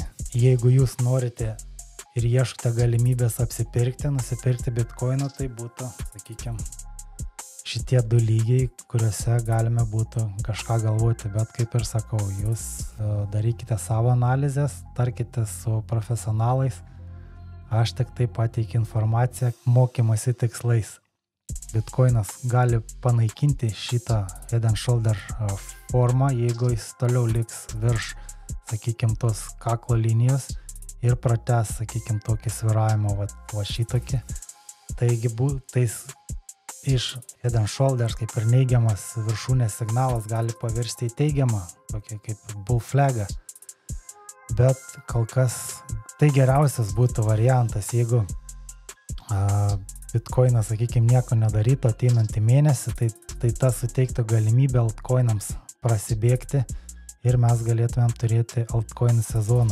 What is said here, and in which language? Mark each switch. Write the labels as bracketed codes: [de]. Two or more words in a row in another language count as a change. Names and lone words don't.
[lt] Jeigu jūs norite ir ieškote galimybės nusipirkti bitkoiną, tai būtų, sakykime, šitie 2 lygiai, kuriuose galime būtų kažką galvoti, bet kaip ir sakau, jūs darykite savo analizės, tarkite su profesionalais, aš tik tai pateikiu informaciją mokymosi tikslais. Bitcoinas gali panaikinti šitą [en] head and shoulder [lt] formą, jeigu jis toliau liks virš, sakykime, tos kaklo linijos ir pratęs, sakykime, tokį svyravimą, va šitokį. Taigi, tais iš [en] head and shoulders, [lt] kaip ir neigiamas viršūnės signalas, gali pavirsti į teigiamą, tokį kaip [en] bull flagą. [lt] Bet kol kas tai geriausias būtų variantas, jeigu bitcoinas, sakykime, nieko nedarytų ateinantį mėnesį, tai tas suteiktų galimybę altcoinams prasibėgti ir mes galėtumėm turėti altcoin sezoną.